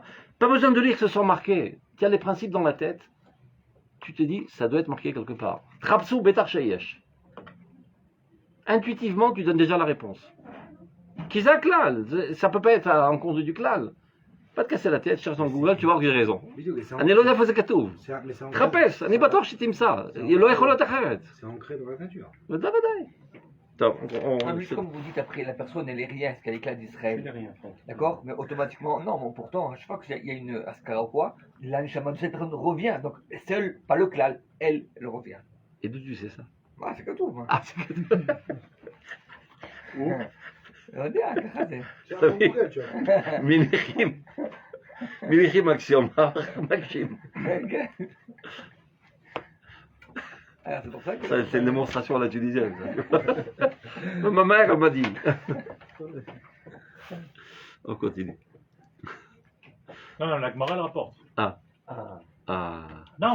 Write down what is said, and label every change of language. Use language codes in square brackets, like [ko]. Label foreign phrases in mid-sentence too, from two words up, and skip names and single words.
[fr] Pas besoin de lire que ce soit marqué. Tu as les principes dans la tête, tu te dis, ça doit être marqué quelque part. Trapsou Betar Sheyesh. Intuitivement, tu donnes déjà la réponse. Kisa klal, ça peut pas être en compte du klal. Pas te casser la tête, cherche dans Google, tu vas voir que j'ai raison. [he] אני לא יודע איפה זה כתוב. תחפש, אני בטוח שתמצא. לא יכול להיות אחרת. [fr] C'est ancré dans la nature. [he] בוודאי. טוב, [fr] Ah, mais comme vous dites après, la personne elle est rien, parce qu'elle est clade d'Israël. D'accord? Mais automatiquement, non, mais pourtant, je crois qu'il y a une askara ou quoi, la neshama de cette personne revient. Donc, seule, pas le klal, elle revient. Et d'où tu sais ça? Ah, c'est כתוב. Ah, c'est que... [he] לא יודע, ככה זה. [fr] C'est un bon Google, tu vois. [he] מניחים אקסיומה, מקשים. כן. [fr] Alors, c'est pour ça que... Ça, c'est une démonstration à la tunisienne. Ça. Ma mère, elle m'a dit. On continue. Non, la Gemara le rapporte. Ah. Non,